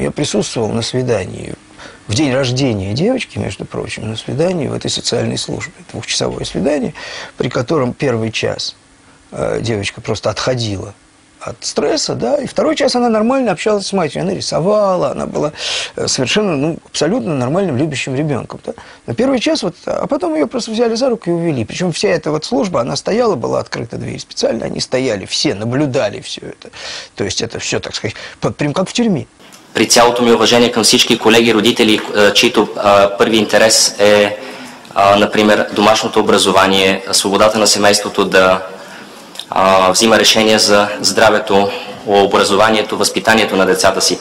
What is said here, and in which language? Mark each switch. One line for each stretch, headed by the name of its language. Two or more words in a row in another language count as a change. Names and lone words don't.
Russian: Я присутствовал на свидании в день рождения девочки, между прочим, на свидании в этой социальной службе, 2-часовое свидание, при котором первый час девочка просто отходила от стресса, да, и второй час она нормально общалась с матерью, она рисовала, она была совершенно, абсолютно нормальным, любящим ребенком, да. На первый час, а потом ее просто взяли за руку и увели, причем вся эта служба, она стояла, была открыта дверь специально, они стояли все, наблюдали все это, то есть это все, так сказать, прям как в тюрьме.
Bulgarian: При цялото ми уважение към всички колеги, родители, чието първи интерес е, например, домашното образование, свободата на семейството да взима решение за здравето, образованието, възпитанието на децата си.